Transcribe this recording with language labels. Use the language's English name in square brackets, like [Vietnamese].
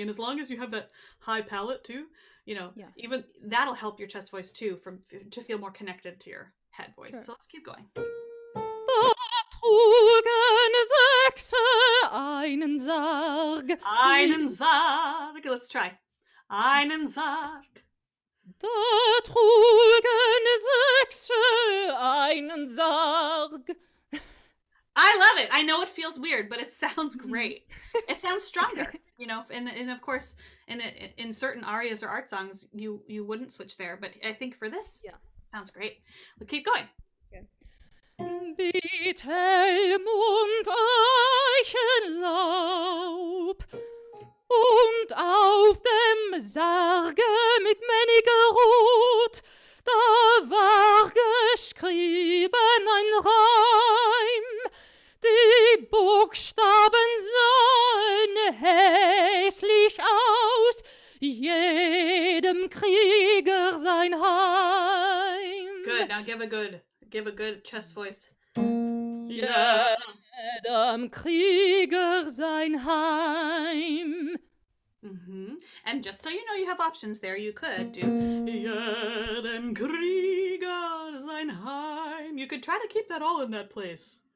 [English] And as long as you have that high palate too, you know, even that'll help your chest voice too to feel more connected to your head voice. Sure. So let's keep going. [German] Da trugen Sechse einen Sarg. Einen Sarg. [English] Let's try. [German] Einen Sarg. Da trugen Sechse einen Sarg. [English] I love it. I know it feels weird, but it sounds great. It sounds stronger, you know. And of course, in certain arias or art songs, you wouldn't switch there. But I think for this, sounds great. We'll keep going. Okay. [German] Mit Helm und Eichenlaub und auf dem Sarge mit Männige Rot, da war geschrieben ein Reim. Die Buchstaben sahen hässlich aus, jedem Krieger sein Heim. [English] Good. Now give a good chest voice. [German] Jedem Krieger sein Heim. [English] And just so you know, you have options there. You could do [German] jedem Krieger sein Heim. [English] You could try to keep that all in that place.